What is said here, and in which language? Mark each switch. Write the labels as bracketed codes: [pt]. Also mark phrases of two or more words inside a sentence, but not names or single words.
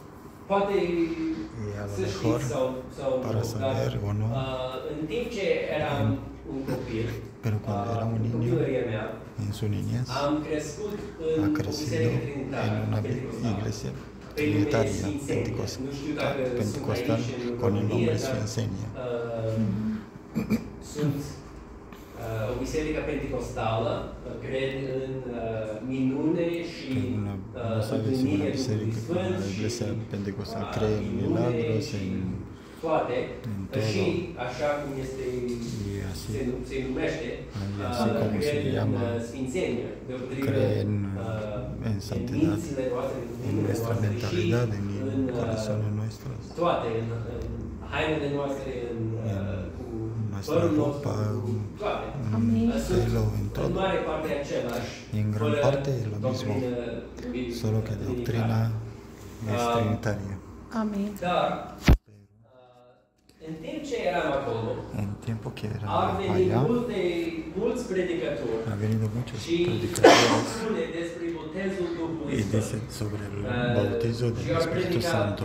[es] Y a lo mejor, para saber o no, pero cuando era un niño, en su niñez, ha crecido en una iglesia trinitaria pentecostal con el nombre Sfințenia. [ro] O biserică pentecostală, cred în minune și întâlnire cu Sfânt [es] La iglesia pentecostal cree en milagros, en [ro] toate, [es] todo. [ro] și așa cum este, se numește, [es] así como se llama, Sfințenia, creen en santidad, en nuestra mentalidad, en corazones nuestros, [ro] toate, în hainele noastre, în [es] nuestra ropa, en pelo, en todo. Y en gran parte es lo mismo, solo que doctrina es trinitaria. [ro] Amin. [es] En tiempo que era allá, ha venido muchos predicadores y dicen sobre el bautizo del Espíritu Santo.